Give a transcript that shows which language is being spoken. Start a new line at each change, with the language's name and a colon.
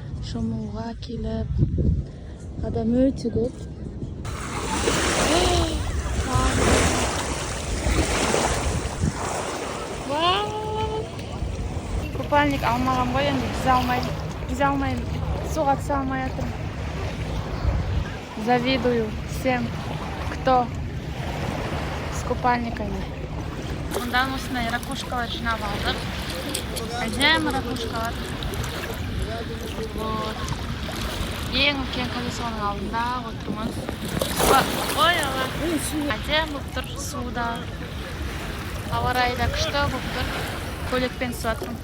Kazakh: Шомылуға келіп. Адам өте көп. Купальник алмаған ғой, енді жүзе алмаймын. Суға түсе алмай жатырмын.
Russian: Завидую всем, кто с купальниками.
Kazakh: Мұндан осындай ракушкалар жинап алдық. Әдемі ракушкалар. Ең үлкен колесоның алдында отырмыз. Ой, ала. Әдем болып тұр суда. Ауа райы да күшті болып тұр. Көйлекпен суатырмын.